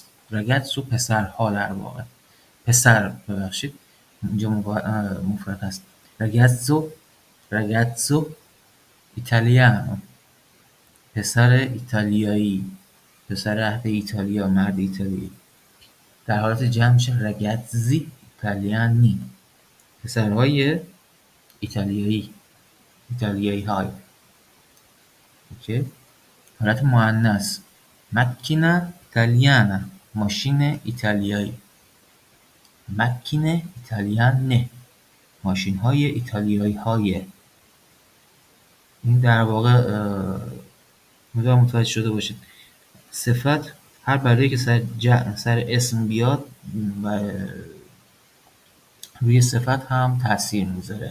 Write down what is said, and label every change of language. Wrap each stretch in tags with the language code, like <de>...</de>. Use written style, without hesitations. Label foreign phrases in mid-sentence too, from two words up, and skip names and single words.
<fa>رگازو پسرها، در واقع پسر، ببخشید اینجا مفرد هست.</fa> <it>ragazzo italiano,</it> <fa>پسر ایتالیایی، پسر اهل ایتالیا، مرد ایتالیایی. در حالت جمع میشه</fa> <it>ragazzi italiani،</it> <fa>پسرهای ایتالیایی، ایتالیایی های. اوکی. حالت مؤنث</fa> <it>macchina italiana،</it> <fa>ماشین ایتالیایی.</fa> <it>macchine italiane،</it> <fa>ماشین های ایتالیایی های. این در واقع می‌دونم متوجه شده باشید، صفت هر بلایی که سر اسم بیاد و روی صفت هم تاثیر میذاره.</fa>